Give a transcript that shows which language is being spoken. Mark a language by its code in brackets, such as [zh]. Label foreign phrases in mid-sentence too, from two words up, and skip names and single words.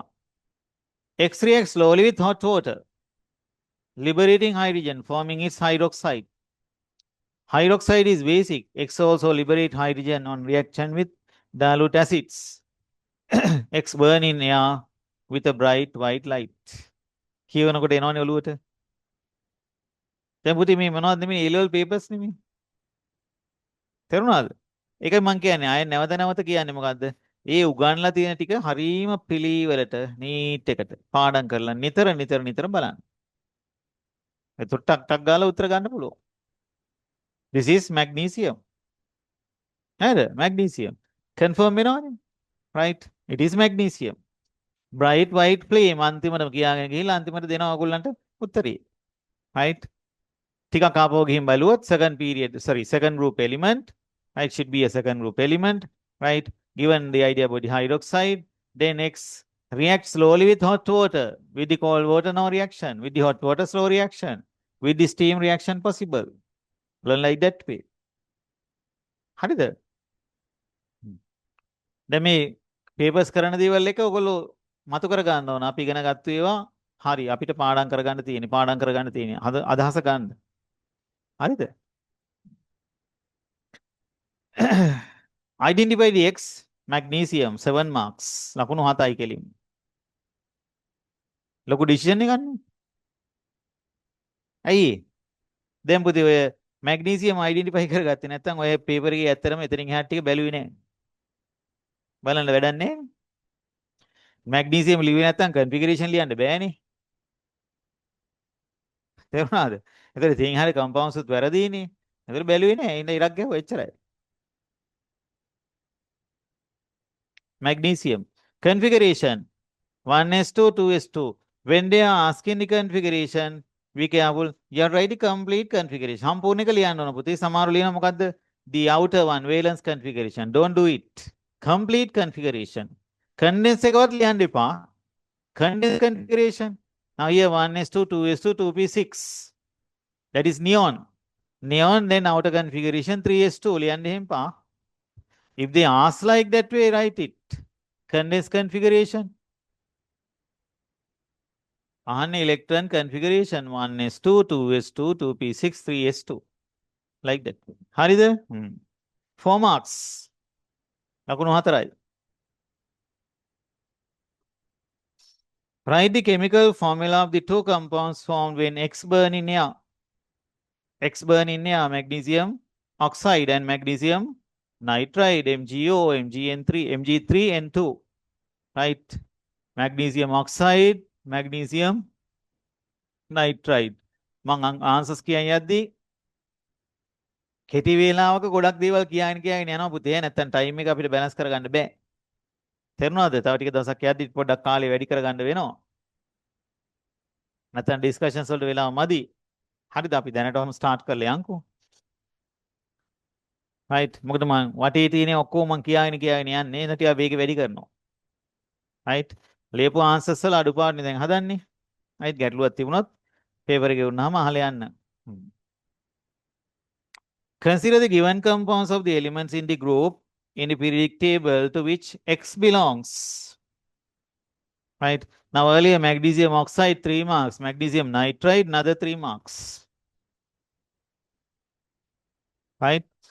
[en] X reacts slowly with hot water, liberating hydrogen, forming its hydroxide. Hydroxide is basic. X also liberates hydrogen on reaction with dilute acids. X burn in air with a bright white light. [si] කියවනකොට එනවනේ ඔළුවට. දැන් පුතේ මේ මොනවද මේ A level papers නෙමෙයි. තේරුණාද? ඒකයි මම කියන්නේ ආයෙ නැවත නැවත කියන්නේ මොකද්ද? ඒ උගන්ලා තියෙන ටික හරීම පිළිවෙලට නීට් එකට පාඩම් කරලා නිතර බලන්න. එතකොට ටක් ටක් ගාලා උත්තර ගන්න පුළුවන්. [en] This is magnesium. නේද? Magnesium. Confirm වෙනවනේ. Right? It is magnesium. Bright white flame [si] අන්තිමට කියාගෙන ගිහිල්ලා අන්තිමට දෙනවා ඔයගොල්ලන්ට උත්තරේ. [en] Right? [si] ටිකක් ආපහු ගිහින් බලුවොත් [en] second group element. Right? Should be a second group element. Right? Given the idea about the hydroxide, then X reacts slowly with hot water. With the cold water, no reaction. With the hot water, slow reaction. With the steam reaction possible. Learn like that way. [si] හරිද? දැන් මේ papers කරන දේවල් එක ඔයගොල්ලෝ මතු කර ගන්න ඕන. අපි ඉගෙන ගත්ත ඒවා හරි අපිට පාඩම් කරගන්න තියෙන්නේ. අදහස ගන්න. හරිද? [en] Identify the X magnesium 7 marks. [si] ලකුණු 7යි කෙලින්. ලොකු decision එකක් ගන්න. ඇයි? දැන් පුතේ ඔය [en] magnesium identify [si] කරගත්තේ නැත්නම් ඔය paper එකේ ඇත්තටම එතනින් එහාට ටික බැලුවේ නෑ. බලන්න වැඩක් නෑ. magnesium ලිව්වේ නැත්නම් configuration ලියන්න බෑනේ. තේරුණාද? ඒතර තින් හරිය compounds උත් වැරදීනේ. ඒතර බැලුවේ නෑ. ඉන්න ඉරක් ගැහුවා එච්චරයි. [en] Magnesium. Configuration 1s2, 2s2. When they are asking the configuration, be careful. You are writing complete configuration. [si] සම්පූර්ණ එක ලියන්න ඕන පුතේ. සමහරව ලියනවා මොකද්ද? [en] The outer one, valence configuration. Don't do it. Complete configuration. [si] Condense එකවත් ලියන්න එපා. [en] Condense configuration. Now here 1s2, 2s2, 2p6. That is neon. Neon, then outer configuration 3s2. [si] ලියන්න එහෙම පා. [en] If they ask like that way, write it. Condensed configuration. Electron configuration 1s2, 2s2, 2p6, 3s2. Like that. [si] හරිද? 4 marks. ලකුණු 4යි. [en] Write the chemical formula of the two compounds formed when X burn in air. X burn in air, magnesium oxide and magnesium nitride, MgO, MgN3, Mg3N2. Right? Magnesium oxide, magnesium nitride. [si] මං answers කියන් යද්දී කෙටි වේලාවක ගොඩක් දේවල් කියන්න යනවා පුතේ. නැත්තම් ටයිම් එක අපිට බැලන්ස් කරගන්න බෑ. තේරුණාද? තව ටික දවසක් යද්දි පොඩ්ඩක් කාලේ වැඩි කරගන්න වෙනවා. නැත්තම් ඩිස්කෂන්ස් වලට වෙලාව මදි. හරිද? අපි දැනටම ස්ටාර්ට් කරලා යන්කෝ. right මොකද මම වටේ තියෙන ඔක්කොම මම කියාගෙන යන්නේ එන ටික වේගෙ වැඩි කරනවා. right ලියපු ආන්සර්ස් වල අඩුපාඩුනේ දැන් හදන්නේ. right ගැටලුවක් තිබුණොත් පේපර් එකේ වුණාම අහලා යන්න. [en] Consider the given compounds of the elements in the group in the periodic table to which X belongs. Right. Now earlier magnesium oxide 3 marks, magnesium nitride another 3 marks. Right.